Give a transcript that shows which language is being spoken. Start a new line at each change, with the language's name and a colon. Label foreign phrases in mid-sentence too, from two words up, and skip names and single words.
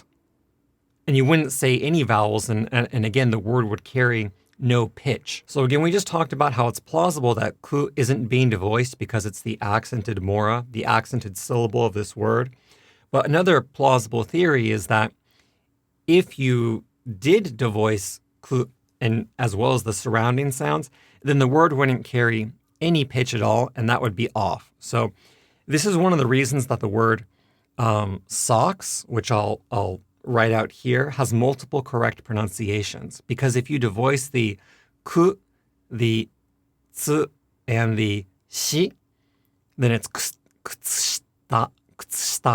English: And you wouldn't say any vowels, and again, the word would carry no pitch. So again, we just talked about how it's plausible that ku isn't being devoiced because it's the accented mora, the accented syllable of this word. But another plausible theory is that if you did devoice ku, and as well as the surrounding sounds, then the word wouldn't carry any pitch at all, and that would be off. So this is one of the reasons that the word socks, which I'll write out here, has multiple correct pronunciations. Because if you devoice the ku, the tsu, and the shi, then it's
Japanese: kutsushita, kutsushita.